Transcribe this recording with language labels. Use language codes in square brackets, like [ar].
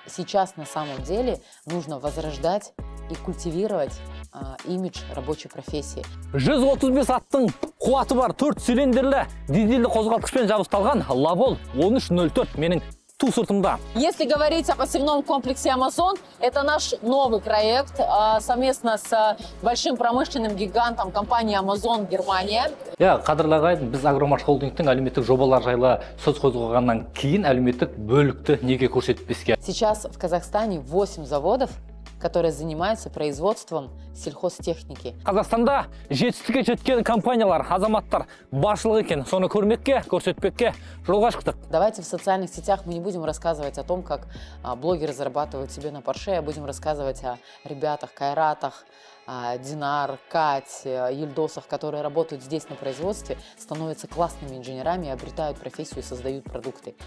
[ru] сейчас на самом деле нужно возрождать и культивировать имидж рабочей профессии. [kk] 135 аттың қуаты бар 4 цилиндрлі дизельді қозғалтқышпен жабдықталған Lavol 1304 менің ту сыртымда. [ru] Если говорить о посевном комплексе Amazon, это наш новый проект совместно с большим промышленным гигантом компании Amazon Германия. [kk] Қадірлі ағайын, біз Агромаш холдингтің әлеуметтік жобалар жайлы сөз қозғағаннан кейін әлеуметтік бөлікті неге көрсетпеске. [ru] Сейчас в Казахстане 8 заводов, которые занимаются производством сельхозтехники. [kk] Қазақстанда жетістікке жеткен компаниялар, азаматтар баршылық екен, соны көрмекке, көрсетпекке жолға шықтық. [ru] Давайте в социальных сетях мы не будем рассказывать о том, как блогеры зарабатывают себе на Порше, а будем рассказывать о ребятах, Кайратах, Динар, Кать, Ельдосах, которые работают здесь на производстве, становятся классными инженерами, обретают профессию и создают продукты.